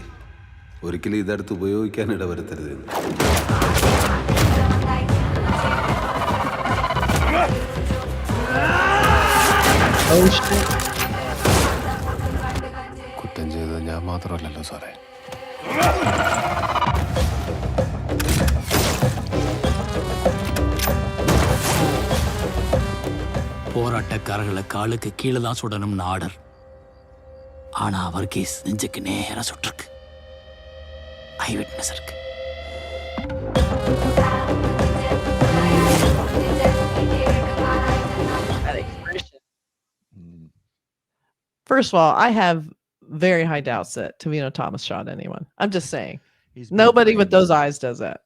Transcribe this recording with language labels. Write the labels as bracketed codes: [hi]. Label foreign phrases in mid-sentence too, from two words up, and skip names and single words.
[ml] ഒരിക്കലും ഇതെടുത്ത് ഉപയോഗിക്കാൻ ഇടവരുത്തരുത്. കുറ്റം ചെയ്തത് ഞാൻ മാത്രമല്ലല്ലോ സാറേ. [ta] போராட்டக்காரர்களை காலுக்கு கீழே தான் சுடணும்னு ஆர்டர். ஆனா அவர் கேஸ் நெஞ்சுக்கு நேரா சுட்டிருக்கு. [en] eye witness இருக்கு. First of all, I have very high doubts that Tovino Thomas shot anyone. I'm just saying. Nobody with those eyes does that.